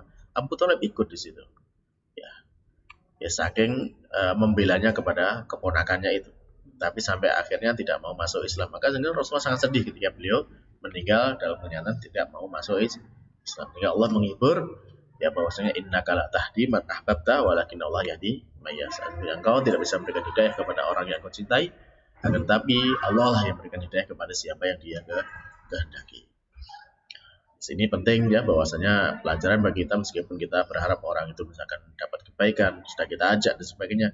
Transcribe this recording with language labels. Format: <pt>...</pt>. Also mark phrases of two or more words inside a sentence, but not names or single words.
<id>Abu Thalib ikut di situ. Ya saking membelanya kepada keponakannya itu. Tapi sampai akhirnya tidak mau masuk Islam. Maka sebenarnya Rasulullah sangat sedih ketika beliau meninggal dalam kenyataan tidak mau masuk Islam. Sehingga Allah menghibur ya bahwasanya</id> <ar>إنك لا تهدي من أحببت ولكن الله يهدي من يشاء.</ar> <id>Engkau tidak bisa memberikan hidayah kepada orang yang kau cintai, akan tetapi Allah lah yang memberikan hidayah kepada siapa yang Dia kehendaki. Di sini penting ya bahwasanya pelajaran bagi kita, meskipun kita berharap orang itu misalkan dapat kebaikan, sudah kita ajak dan sebagainya.</id>